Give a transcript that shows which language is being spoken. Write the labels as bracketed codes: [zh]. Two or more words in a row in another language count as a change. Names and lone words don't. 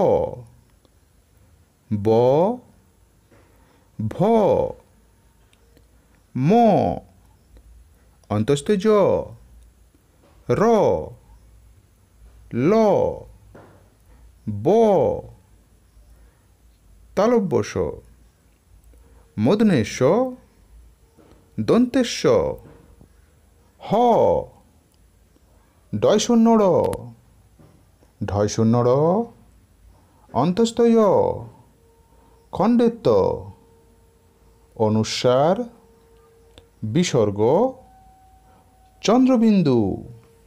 [bn] ব ভ ম অন্তস্থ জ র ল ব তালব্য শ মূর্ধন্য ষ দন্তেশ্ব হ ডয় শূন্য র ঢয় শূন্য র অন্তস্থ য় খণ্ডেত্ব অনুস্বার বিসর্গ চন্দ্রবিন্দু।